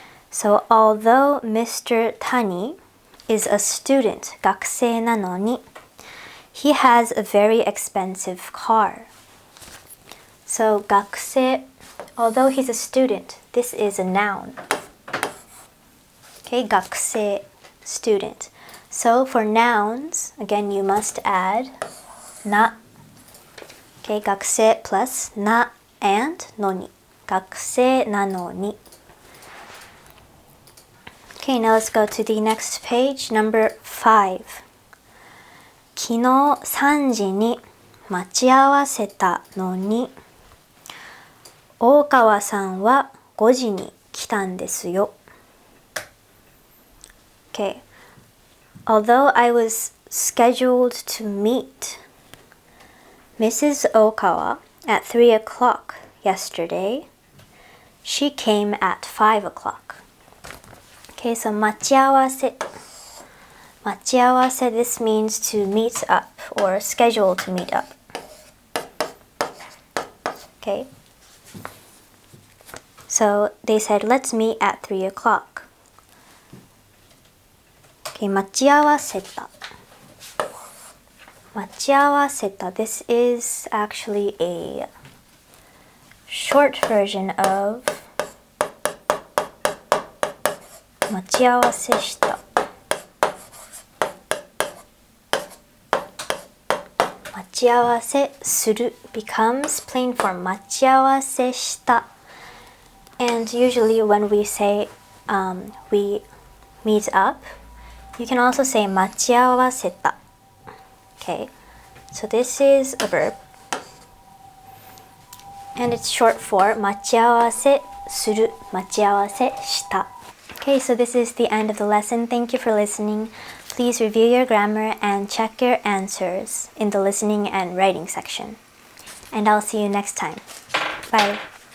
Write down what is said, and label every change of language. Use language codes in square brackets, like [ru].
[en] So although Mr. Tani is a student, [ja] 学生なのに, [en] he has a very expensive car. So 学生, although he's a student, this is a noun. 学生, student. So for nouns, again you must add na. 学生 plus na and のに. [ja] 学生なのに. [en] Okay, now let's go to the next page, number 5. [ja] 昨日3時に待ち合わせたのに、大川さんは5時に来たんですよ。 [en] Okay, although I was scheduled to meet Mrs. Okawa at 3 o'clock yesterday, she came at 5 o'clock. Okay, so [ja] 待ち合わせ。待ち合わせ [en] this means to meet up or schedule to meet up. Okay. So they said, let's meet at 3 o'clock. Okay, [ja] 待ち合わせた。待ち合わせた [en] this is actually a short version of [ja] 待ち合わせした。待ち合わせする [en] becomes plain form [ja] 待ち合わせした。 [en] And usually when we say we meet up, you can also say [ja] 待ち合わせた。 [en] Okay, so this is a verb. And it's short for [ja] 待ち合わせする、待ち合わせした。 [en] Okay, so this is the end of the lesson. Thank you for listening. Please review your grammar and check your answers in the listening and writing section. And I'll see you next time. Bye.